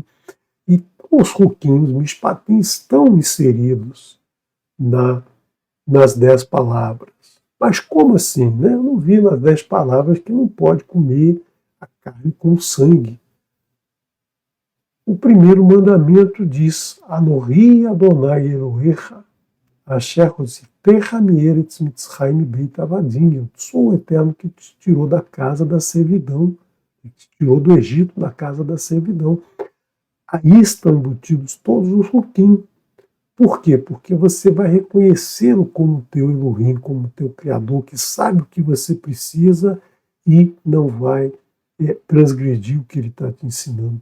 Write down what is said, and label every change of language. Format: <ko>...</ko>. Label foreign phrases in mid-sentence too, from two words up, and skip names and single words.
<pt>E os ruquim, os mishpatim estão inseridos nas 10 palavras. Mas como assim? Né? Eu não vi nas 10 palavras que não pode comer a carne com sangue. O primeiro mandamento diz:</pt> <he>אנכי אדוני אלוהיך, אשר הוצאתיך מארץ מצרים בית עבדים.</he> <pt>Eu sou o Eterno que te tirou da casa da servidão, que te tirou do Egito, da casa da servidão. Aí estão embutidos todos os ruquim. Por quê? Porque você vai reconhecê-lo como teu Elohim, como teu Criador, que sabe o que você precisa e não vai transgredir o que ele está te ensinando.</pt>